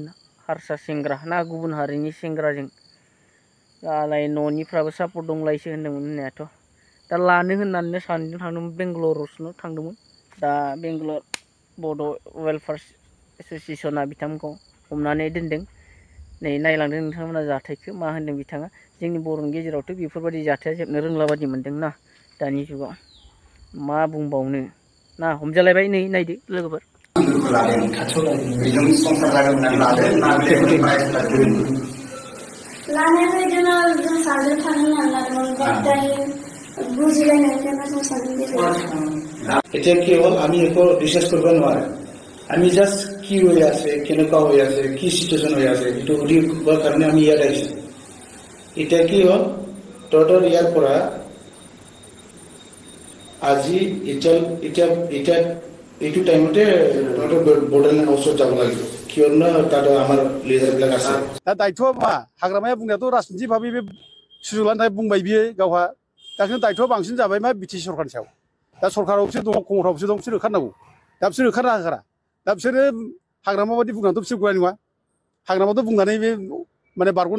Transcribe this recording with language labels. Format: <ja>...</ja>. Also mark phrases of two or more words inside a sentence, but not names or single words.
<brx>हारसा सेंग्रा ना गुबुन हारिनि सेंग्राजों दालाय न'निफ्राबो सापर्ट दंलायसो होनदोंमोन होननायाथ' दा लानो होननानै सानैजों थांदोंमोन बेंगालरावसो थांदोंमोन दा बेंगालर बड' वेलफेयार एस'सियेसना बिथांमोनखौ हमनानै दोनदों नै नायलांदों नोंथांमोना जाथायखौ मा होनदों बिथाङा जोंनि बर'नि गेजेरावथ' बेफोरबायदि जाथाया जोबनो रोंला बादि मोनदोंना दानि जुगाव मा बुंबावनो ना हमजालायबाय नै नायदो लोगोफोर लानायाथ' बिदिनो जों सानैजों थांनो होननानै लादोंमोन बुजिलायनायनिफ्राय जों सानैजों गेजेराव</brx> <as>এতিয়া কি হ'ল আমি একো ৰিচাৰ্চ কৰিব নোৱাৰে আমি জাষ্ট কি হৈ আছে কেনেকুৱা হৈ আছে কি চিটুৱেশ্যন হৈ আছে এইটো সুধিবৰ কাৰণে আমি ইয়াত আহিছোঁ এতিয়া কি হ'ল তহঁতৰ ইয়াৰ পৰা আজি এতিয়া এতিয়া এতিয়া এইটো টাইমতে তহঁতৰ বৰ্ডাৰলেণ্ড হাউচত যাব লাগিব কিয়নো তাত আমাৰ লিডাৰবিলাক আছে</as> <brx>दा दायथ'आ मा हाग्रामाया बुंनायाथ' राजनिथि भाबै बे सुजुग लानो थाखाय बुंबाय बियो गावहा दा खिन्थु दायथ'आ बांसिन जाबाय मा बिटिसि सरकारनि सायाव दा सरकाराव बिसोर दङ खमथाव बिसोर दं बिसोर ओंखारनांगौ दा बिसोर ओंखारना होखारा दा बिसोरो हाग्रामा बायदि बुंनानैथ' बिसोर गनाय नङा हाग्रामाथ' बुंनानै बे माने बारग'नो</brx>